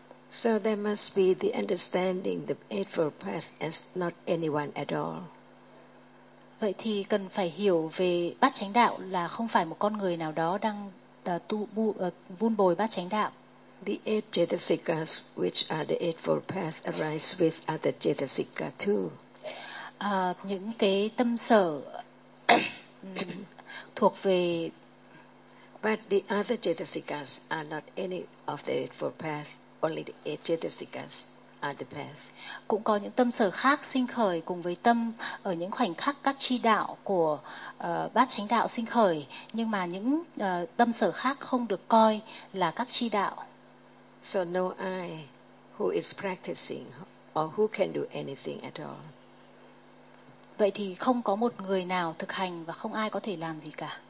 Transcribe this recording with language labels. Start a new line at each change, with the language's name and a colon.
English: So there must be the understanding the eightfold path as not anyone at all.
Vietnamese: Vậy thì cần phải hiểu về bát chánh đạo là không phải một con người nào đó đang vun bồi bát chánh đạo.
English: The eight cetasikas which are the eightfold path arise with other cetasika too.
Vietnamese: Những cái tâm sở thuộc về.
English: But the other cetasikas are not any of the eightfold path. Only the eight cetasikas are the path.
Vietnamese: Cũng có những tâm sở khác sinh khởi cùng với tâm ở những khoảnh khắc các chi đạo của bát chánh đạo sinh khởi, nhưng mà những tâm sở khác không được coi là các chi đạo.
English: So no eye who is practicing or who can do anything at all.
Vietnamese: Vậy thì không có một người nào thực hành và không ai có thể làm gì cả.